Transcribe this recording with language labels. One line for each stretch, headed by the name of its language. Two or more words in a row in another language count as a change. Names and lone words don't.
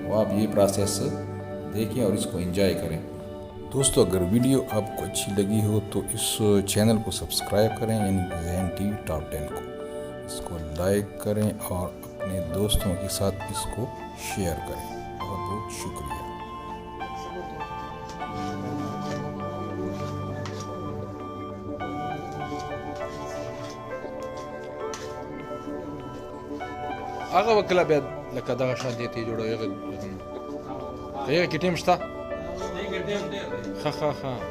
Urdu: تو آپ یہ پروسیس دیکھیں اور اس کو انجوائے کریں۔ دوستو، اگر ویڈیو آپ کو اچھی لگی ہو تو اس چینل کو سبسکرائب کریں، یعنی ذہن ٹی وی ٹاپ 10 کو، اس کو لائک کریں اور اپنے دوستوں کے ساتھ اس کو شیئر کریں۔ بہت بہت شکریہ۔
Pashto: هغه وکړه بیا لکه دغه شان دی ته جوړوي، هغه کې ټیم شته، ښه ښه ښه